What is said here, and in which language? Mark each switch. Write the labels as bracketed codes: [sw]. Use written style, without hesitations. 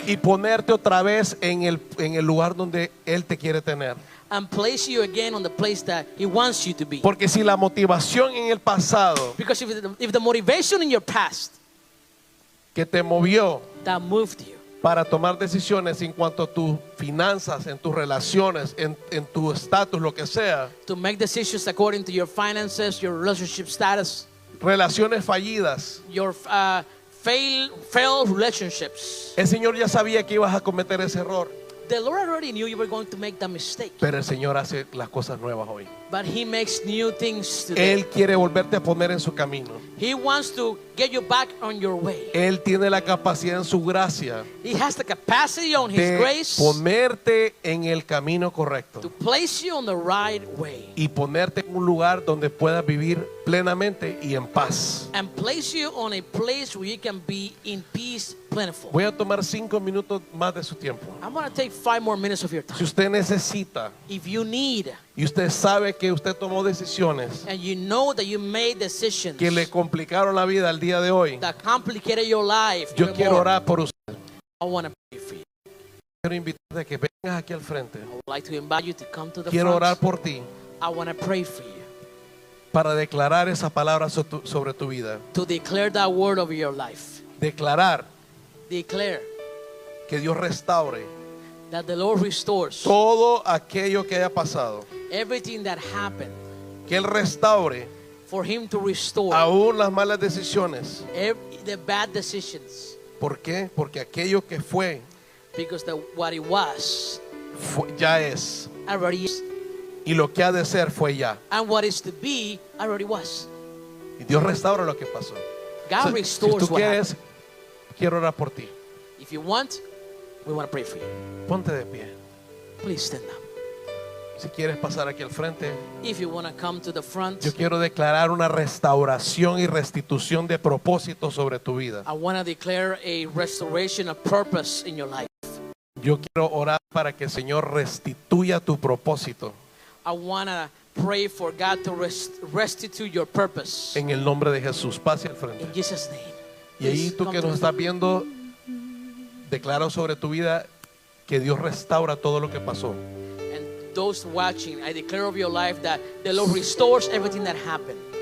[es] y ponerte otra vez en el lugar donde Él te quiere tener. [en] and place you again on the place that He wants you to be. [es] Porque si la motivación en el pasado [en] Because if the motivation in your past [es] que te movió [en] that moved you [es] para tomar decisiones en cuanto a tus finanzas, en tus relaciones, en tu estatus, lo que sea, [en] to make decisions according to your finances, your relationship status, [es] relaciones fallidas, [en] your failed relationships, [es] el Señor ya sabía que ibas a cometer ese error, [en] the Lord already knew you were going to make that mistake. [es] pero el Señor hace las cosas nuevas hoy. [en] But He makes new things today. [es] Él quiere volverte a poner en su camino. [en] He wants to get you back on your way. [es] Él tiene la capacidad en su gracia [en] He has the capacity on His [es] de [en] grace [es] ponerte en el camino correcto [en] to place you on the right way [es] y ponerte en un lugar donde puedas vivir plenamente y en paz. [en] and place you on a place where you can be in peace, plentiful. [es] Voy a tomar 5 minutos más de su tiempo. [en] I'm going to take 5 more minutes of your [es] Si [en] time. [es] usted necesita [en] If you need [es] y usted sabe que usted tomó decisiones [en] and you know that you made decisions [es] que le complicaron la vida al día de hoy, [en] that complicated your life, [es] yo [en] even [es] quiero [en] more, [es] orar por usted. [en] I want to pray for you. [es] Quiero invitarte a que vengas aquí al frente. [en] I would like to invite you to come to the [es] Quiero orar [en] front. [es] por ti [en] I want to pray for you [es] para declarar esa palabra sobre tu vida. [en] to declare that word over your life. [es] Declarar [en] Declare [es] que Dios restaure [en] that the Lord restores [es] todo aquello que haya pasado. [en] everything that happened, [es] Que Él restaure [en] for Him to restore [es] aún las malas decisiones. [en] the bad decisions, [es] ¿Por qué? Porque aquello que fue [en] because what it was [es] ya es. [en] already is, [es] Y lo que ha de ser fue ya. [en] and what is to be already was. [es] Y Dios restaura lo que pasó. [en] God [es] Si [en] restores [es] tú [en] what [es] quieres, [en] happened. [es] quiero orar por ti. [en] If you want, we want to pray for you. [es] Ponte de pie. [en] Please stand up. [es] Si quieres pasar aquí al frente, [en] If you want to come to the front, [es] yo quiero declarar una restauración y restitución de propósito sobre tu vida. [en] I want to declare a restoration of purpose in your life. [es] Yo quiero orar para que el Señor restituya tu propósito [en] I want to pray for God to restitute your purpose. [es] en el nombre de Jesús. Pase al frente. [en] In Jesus' name. [es] Y ahí [en] Please [es] tú [en] come [es] que [en] to [es] nos [en] the [es] estás viendo, declaro sobre tu vida que Dios restaura todo lo que pasó. [en] And those watching, I declare over your life that the Lord restores everything that happened.